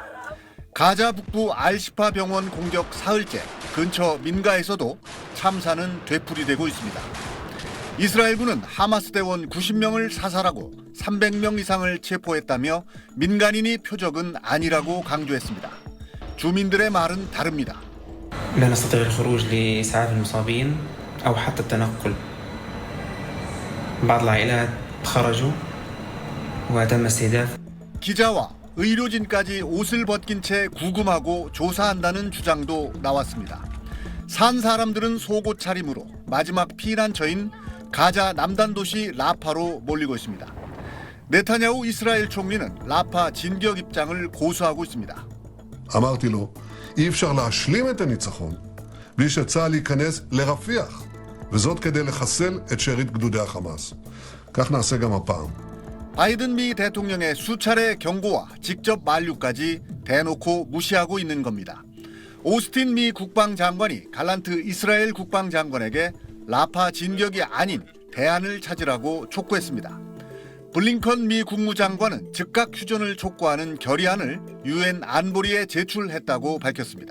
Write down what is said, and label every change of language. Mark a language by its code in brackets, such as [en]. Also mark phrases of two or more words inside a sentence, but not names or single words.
[ko] 가자 북부 알시파 병원 공격 사흘째 근처 민가에서도 참사는 되풀이되고 있습니다. 이스라엘군은 하마스 대원 90명을 사살하고 300명 이상을 체포했다며 민간인이 표적은 아니라고 강조했습니다. 주민들의 말은 다릅니다. [ar] لا نستطيع الخروج لإسعاف المصابين أو حتى التنقل. بعض العائلات خرجوا وتم استهداف. [ko] 기자와 의료진까지 옷을 벗긴 채 구금하고 조사한다는 주장도 나왔습니다. 산 사람들은 속옷 차림으로 마지막 피난처인 가자 남단 도시 라파로 몰리고 있습니다. 네타냐후 이스라엘 총리는 라파 진격 입장을 고수하고 있습니다. [he] אמרתי לו, אי אפשר להשלים את הניצחון בלי שצה"ל ייכנס לרפיח, וזאת כדי לחסל את שארית גדודי החמאס. כך נעשה גם הפעם. [ko] 바이든 미 대통령의 수차례 경고와 직접 만류까지 대놓고 무시하고 있는 겁니다. 오스틴 미 국방장관이 갈란트 이스라엘 국방장관에게 라파 진격이 아닌 대안을 찾으라고 촉구했습니다. 블링컨 미 국무장관은 즉각 휴전을 촉구하는 결의안을 유엔 안보리에 제출했다고 밝혔습니다.